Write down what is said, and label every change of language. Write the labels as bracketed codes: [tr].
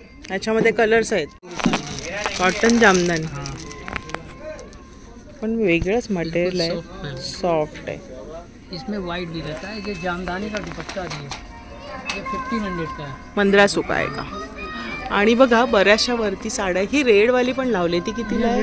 [mr] याच्यामध्ये कलर्स आहेत. कॉटन जामदानी. पण वेगळंच मटेरियल आहे, सॉफ्ट आहे. [hi] इसमें वाइट भी रहता है. ये जामदानी का दुपट्टा भी है. ये 1500 का है. [mr] 1500 का आहे का? आणि बघा बऱ्याचशा वरती साड्या. ही रेड वाली पण लावली ती कितीला आहे?